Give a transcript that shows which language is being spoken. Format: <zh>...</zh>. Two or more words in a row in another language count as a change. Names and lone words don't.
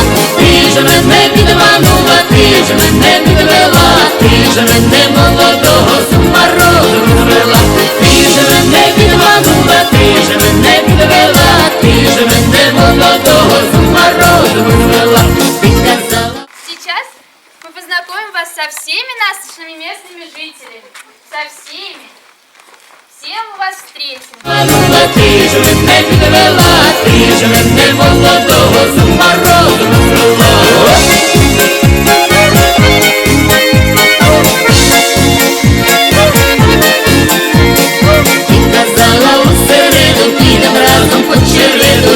<uk>Ти ж мене підманула, ти ж мене підвела. Ти ж мене молодого з морозом звела. Ти ж мене підманула, ти ж мене підвела. Ти ж мене молодого з морозом звела. Ти казала.</uk> <ru>Сейчас мы познакомим вас со всеми нашими местными жителями. Со всеми. Всем мы вас встретим.</ru> <uk>Ти ж мене підвела, ти ж мене молодого з морозом звела. Ти казала усереду, підем разом по череду.</uk>